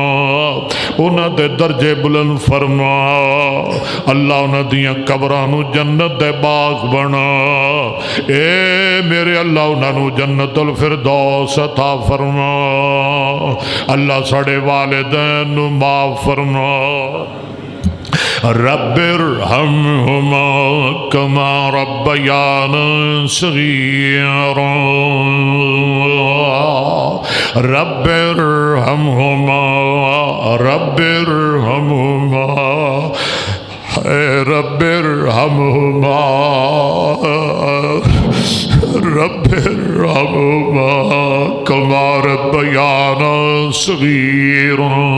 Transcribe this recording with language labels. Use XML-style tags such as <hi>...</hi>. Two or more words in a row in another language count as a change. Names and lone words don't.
<pa>انہاں دے درجے بلند فرما۔ اللہ انہاں دیاں قبراں نوں جنت دے باغ بنا. اے میرے اللہ انہاں نوں جنت الفردوس عطا فرما. اللہ ساڈے والدین نوں معاف فرما.</pa> <ar>رب ارحمهما كما ربياني صغيرا. رب ارحمهما رب ارحمهما رب ارحمهما رب ارحمهما كما ربياني صغيرا.</ar>